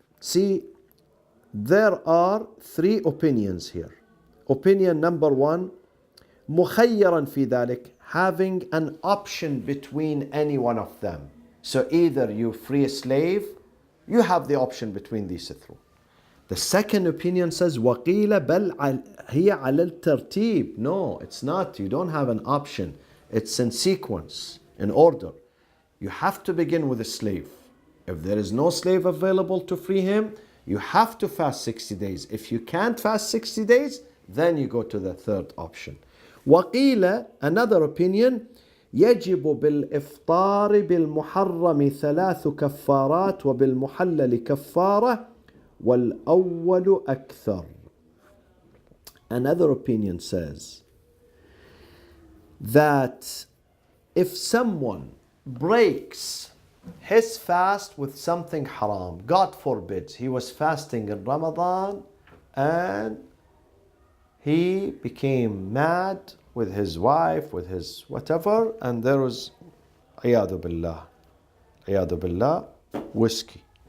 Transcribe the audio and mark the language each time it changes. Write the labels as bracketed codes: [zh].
[en] See, there are 3 opinions here. Opinion number 1, [ar] مخيرا في ذلك, [en] having an option between any one of them. So either you free a slave, you have the option between these 3. The second opinion says [ar] وقيل بل هي على الترتيب. [en] No, it's not. You don't have an option. It's in sequence, in order. You have to begin with a slave. If there is no slave available to free him, you have to fast 60 days. If you can't fast 60 days, then you go to the third option. [ar] وقيل, [en] another opinion, [ar] يجب بالإفطار بالمحرم 3 كفارات وبالمحلل كفارة وَالْأَوَّلُ أَكْثَرُ. [en] Another opinion says that if someone breaks his fast with something haram, God forbid, he was fasting in Ramadan and he became mad with his wife, with his whatever, and there was, ayadu billah, whiskey.